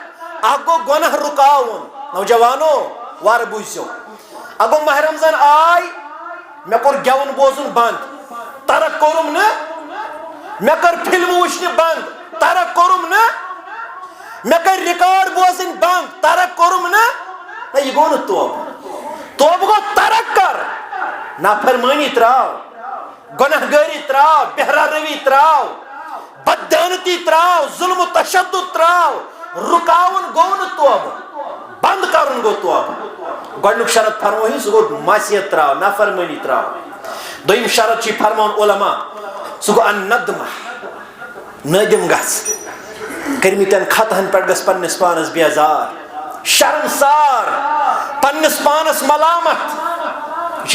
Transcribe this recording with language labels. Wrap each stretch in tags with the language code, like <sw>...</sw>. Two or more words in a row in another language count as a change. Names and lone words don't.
<ks>اخ گو گناہ رکاون. نوجوانو وار بوزیو اگو ماہ رمضان آئی مے کور گیون بوزن بند ترک کورم نا. مے کر فلم وچھن بند ترک کورم نا. مے کر ریکارڈ بوزن بند ترک کورم نا. یہ گو نا توبہ گو ترک کر. نافرمانی تراو گناہ گاری تراو بہرا روی تراو بددانتی تراو ظلم و تشدد تراو. رکاون گو نا توبہ بند کرن گو توبہ. گۄڈنیُک شرط فرموہی سہ گو معصیت تراو نافرمانی تراو. دویم شرط چھ فرمان علماء سہ گو ان ندمہ نادم گژھ کرمتن خطہن پہ گژھ پنس پانس بیزار شرمسار پنس پانس ملامت.</ks>